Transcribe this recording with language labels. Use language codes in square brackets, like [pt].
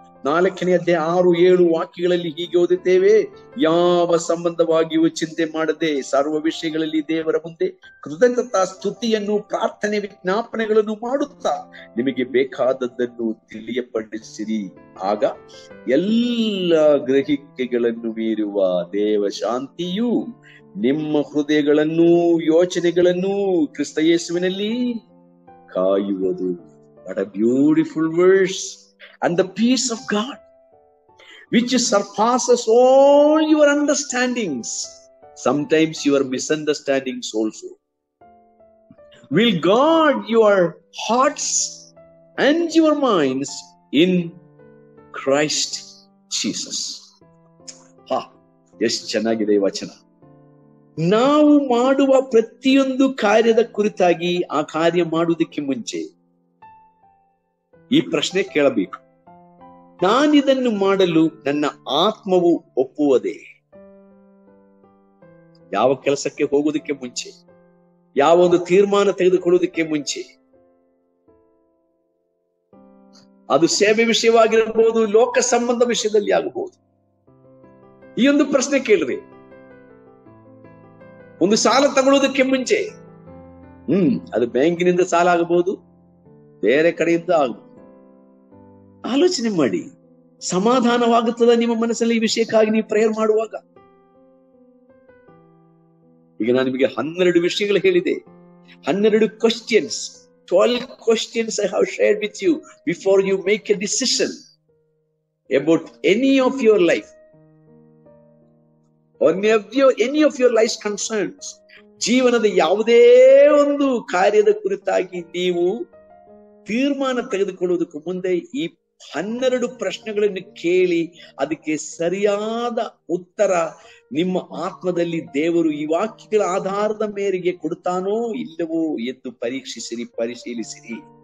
[kn] 4ನೇ ಅಧ್ಯಾಯ 6-7 ವಾಕ್ಯಗಳಲ್ಲಿ ಹೀಗೆ ಓದುತ್ತೇವೆ. ಯಾವ ಸಂಬಂಧವಾಗಿಯೂ ಚಿಂತೆ ಮಾಡದೆ ಸರ್ವ ವಿಷಯಗಳಲ್ಲಿ ದೇವರ ಮುಂದೆ ಕೃತಜ್ಞತಾ ಸ್ತುತಿಯನ್ನು, ಪ್ರಾರ್ಥನೆ, ವಿಜ್ಞಾಪನೆಗಳನ್ನು ಮಾಡುತ್ತಾ ನಿಮಗೆ ಬೇಕಾದದ್ದನ್ನು ತಿಳಿಯಪಡಿಸಿರಿ. ಆಗ ಎಲ್ಲ ಗ್ರಹಿಕೆಗಳನ್ನು ಮೀರುವ ದೇವ ಶಾಂತಿಯು ನಿಮ್ಮ ಹೃದಯಗಳನ್ನು, ಯೋಚನೆಗಳನ್ನು ಕ್ರಿಸ್ತ ಯೇಸುವಿನಲ್ಲಿ ಕಾಯುವುದು. [en] What a beautiful verse. And the peace of God, which surpasses all your understandings, sometimes your misunderstandings also, will guard your hearts and your minds in Christ Jesus. [kn] ಎಷ್ಟು ಚೆನ್ನಾಗಿದೆ ಈ ವಚನ. ನಾವು ಮಾಡುವ ಪ್ರತಿಯೊಂದು ಕಾರ್ಯದ ಕುರಿತಾಗಿ, ಆ ಕಾರ್ಯ ಮಾಡುವುದಕ್ಕೆ ಮುಂಚೆ ಈ ಪ್ರಶ್ನೆ ಕೇಳಬೇಕು. ನಾನಿದನ್ನು ಮಾಡಲು ನನ್ನ ಆತ್ಮವು ಒಪ್ಪುವುದೇ? ಯಾವ ಕೆಲಸಕ್ಕೆ ಹೋಗುವುದಕ್ಕೆ ಮುಂಚೆ, ಯಾವ ಒಂದು ತೀರ್ಮಾನ ತೆಗೆದುಕೊಳ್ಳುವುದಕ್ಕೆ ಮುಂಚೆ, ಅದು ಸೇವೆ ವಿಷಯವಾಗಿರಬಹುದು, ಲೋಕ ಸಂಬಂಧ ವಿಷಯದಲ್ಲಿ ಆಗಬಹುದು, ಈ ಒಂದು ಪ್ರಶ್ನೆ ಕೇಳ್ರಿ. ಒಂದು ಸಾಲ ತಗೊಳ್ಳೋದಕ್ಕೆ ಮುಂಚೆ, ಅದು ಬ್ಯಾಂಕಿನಿಂದ ಸಾಲ ಆಗಬಹುದು, ಬೇರೆ ಕಡೆಯಿಂದ ಆಗಬಹುದು. ಆಲೋಚನೆ ಮಾಡಿ. ಸಮಾಧಾನವಾಗುತ್ತದ ನಿಮ್ಮ ಮನಸ್ಸಲ್ಲಿ ಈ ವಿಷಯಕ್ಕಾಗಿ ನೀವು ಪ್ರೇಯರ್ ಮಾಡುವಾಗ? ಈಗ ನಾನು ನಿಮಗೆ 12 ವಿಷಯಗಳು ಹೇಳಿದೆ. [en] 12 questions, 12 questions I have shared with you before you make a decision about any of your life, or any of your life's concerns. [kn] ಜೀವನದ ಯಾವುದೇ ಒಂದು ಕಾರ್ಯದ ಕುರಿತಾಗಿ ನೀವು ತೀರ್ಮಾನ ತೆಗೆದುಕೊಳ್ಳುವುದಕ್ಕೂ ಮುಂದೆ ಈ 12 ಪ್ರಶ್ನೆಗಳನ್ನು ಕೇಳಿ ಅದಕ್ಕೆ ಸರಿಯಾದ ಉತ್ತರ ನಿಮ್ಮ ಆತ್ಮದಲ್ಲಿ ದೇವರು ಈ ವಾಕ್ಯಗಳ ಆಧಾರದ ಮೇರೆಗೆ ಕೊಡ್ತಾನೋ ಇಲ್ಲವೋ ಎಂದು ಪರಿಶೀಲಿಸಿರಿ.